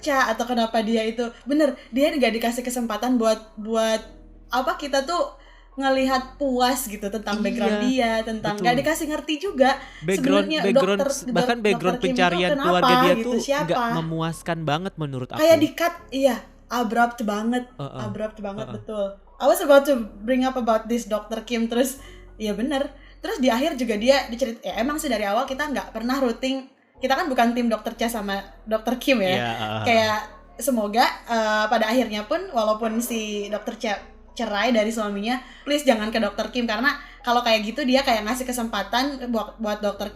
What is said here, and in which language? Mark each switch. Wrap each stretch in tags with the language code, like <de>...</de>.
<id>Cha, atau kenapa dia itu dia nggak dikasih kesempatan buat kita tuh ngelihat puas gitu tentang background dia, tentang nggak dikasih ngerti juga sebenarnya bahkan background pencarian keluarga dia gitu, tuh nggak memuaskan banget menurut aku. Kayak di-cut, abrupt banget, betul.</id> <en>I was about to bring up about this Dr.</en> <id>Kim, terus bener. Terus di akhir juga dia dicerit, emang sih dari awal kita nggak pernah rooting, kita kan bukan tim Dr. Cha sama Dr. Kim ya. Kayak semoga pada akhirnya pun, walaupun si Dr. Cha cerai dari suaminya, please jangan ke Dr. Kim, karena kalau kayak gitu dia kayak ngasih kesempatan buat Dr.</id>